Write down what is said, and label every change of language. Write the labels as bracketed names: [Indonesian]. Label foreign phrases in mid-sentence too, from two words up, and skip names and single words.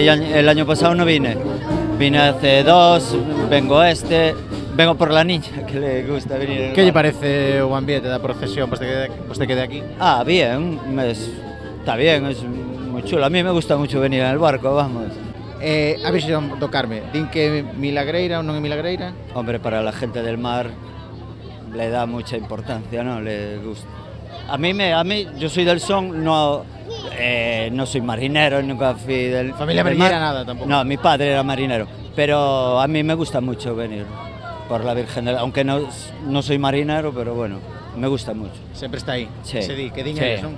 [Spanish] El año pasado no vine. Vine hace 2, vengo vengo por la niña, que le gusta venir. [Galician] Que lle parece o ambiente da procesión, pois que de aquí? [Spanish] Bien, está bien, es muy Chulo, a mí me gusta mucho venir en el barco, vamos. [Galician] A Virxe do Carme, din que milagreira ou non é milagreira? [Spanish] Hombre, para la gente del mar le da mucha importancia, ¿no? Le gusta. A mí, yo soy del Son, no soy marinero, nunca fui del... ¿Familia marinera nada tampoco? No, mi padre era marinero, pero a mí me gusta mucho venir por la Virgen, aunque no soy marinero, pero bueno, me gusta mucho. [Galician] Sempre está aí, sí. se di, que din sí. eles, non?